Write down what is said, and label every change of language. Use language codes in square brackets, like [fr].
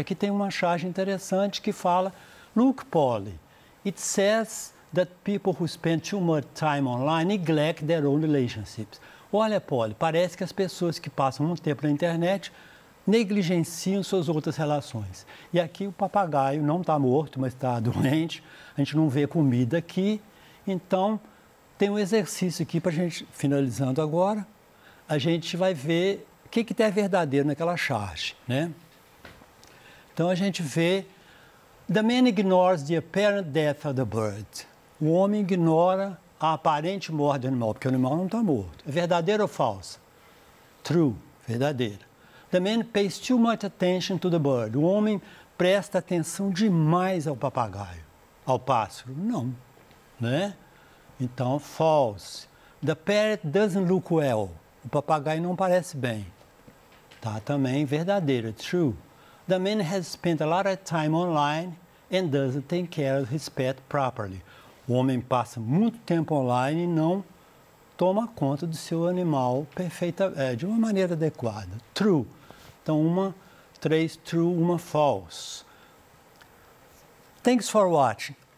[pt] Aqui tem uma charge interessante que fala, [en] look, Polly, it says that people who spend too much time online neglect their own relationships. [pt] Olha, Polly, parece que as pessoas que passam muito tempo na internet negligenciam suas outras relações. E aqui o papagaio não está morto, mas está doente, a gente não vê comida aqui, então tem um exercício aqui para a gente, finalizando agora, a gente vai ver o que é verdadeiro naquela charge, né? Então a gente vê, [en] the man ignores the apparent death of the bird. [pt] O homem ignora a aparente morte do animal, porque o animal não está morto. É verdadeiro ou falso? True, verdadeiro. [en] The man pays too much attention to the bird. [pt] O homem presta atenção demais ao papagaio, ao pássaro. Não, né? Então, false. [en] The parrot doesn't look well. [pt] O papagaio não parece bem. Tá, também verdadeiro, true. [en] The man has spent a lot of time online and doesn't take care of his pet properly. [pt] O homem passa muito tempo online e não toma conta do seu animal de uma maneira adequada. True. Então, 3 true, uma false. [en] Thanks for watching.